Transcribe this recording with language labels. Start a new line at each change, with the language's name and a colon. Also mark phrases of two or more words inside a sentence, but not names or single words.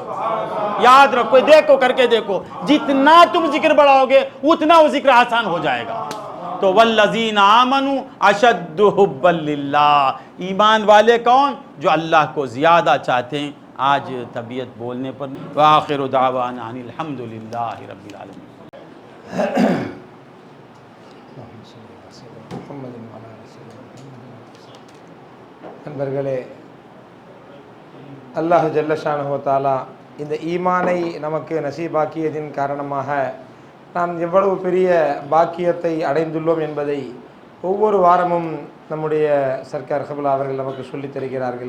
Urdu: یاد رکھو، دیکھو کر کے دیکھو، جتنا تم ذکر بڑھاؤ گے اتنا وہ ذکر آسان ہو جائے گا. تو
Arabic: والذین آمنوا اشد حبا للہ،
Urdu: ایمان والے کون؟ جو اللہ کو زیادہ چاہتے ہیں. آج طبیعت بولنے پر
Arabic: وآخر دعوانا ان الحمدللہ رب العالمین.
Tamil: நண்பர்களே, அல்லாஹ்
Arabic: جل شانه تعالى
Tamil: இந்த ஈமானை நமக்கு நசீபாக்கியதின் காரணமாக நாம் எவ்வளவு பெரிய பாக்கியத்தை அடைந்துள்ளோம் என்பதை ஒவ்வொரு வாரமும் நம்முடைய சர்க்கார் கபுலா அவர்கள் நமக்கு சொல்லித் தருகிறார்கள்.